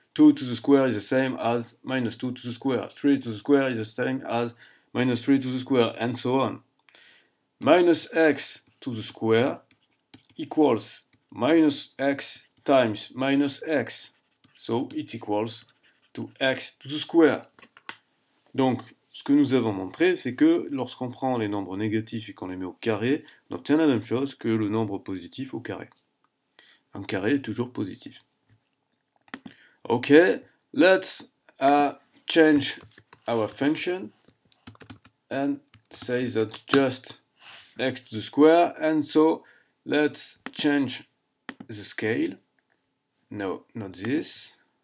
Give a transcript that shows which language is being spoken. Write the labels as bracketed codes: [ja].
[en] 2 to the square is the same as -2 to the square. 3 to the square is the same as -3 to the square, and so on. -x to the square equals -x times -x. So it equals to x to the square. [fr] Donc, ce que nous avons montré, c'est que lorsqu'on prend les nombres négatifs et qu'on les met au carré, on obtient la même chose que le nombre positif au carré. Un carré est toujours positif. [en] Okay, let's change our function and say that just x to the square, and so let's change the scale. No, not this.